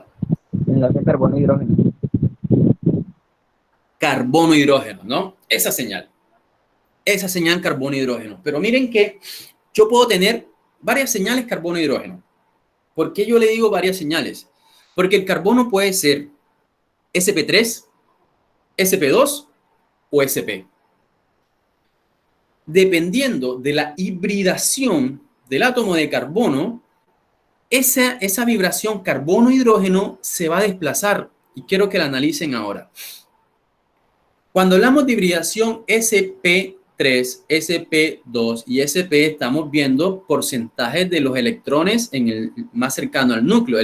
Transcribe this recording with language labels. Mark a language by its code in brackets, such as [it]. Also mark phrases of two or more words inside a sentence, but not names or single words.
[es] Enlace carbono-hidrógeno. Carbono-hidrógeno, ¿no? Esa señal carbono-hidrógeno. Pero miren que yo puedo tener varias señales carbono-hidrógeno. ¿Por qué yo le digo varias señales? Porque el carbono puede ser sp3, sp2 o sp. Dependiendo de la hibridación del átomo de carbono, esa vibración carbono-hidrógeno se va a desplazar. Y quiero que la analicen ahora. Cuando hablamos de hibridación sp3, sp2 y sp, estamos viendo porcentajes de los electrones en el más cercano al núcleo.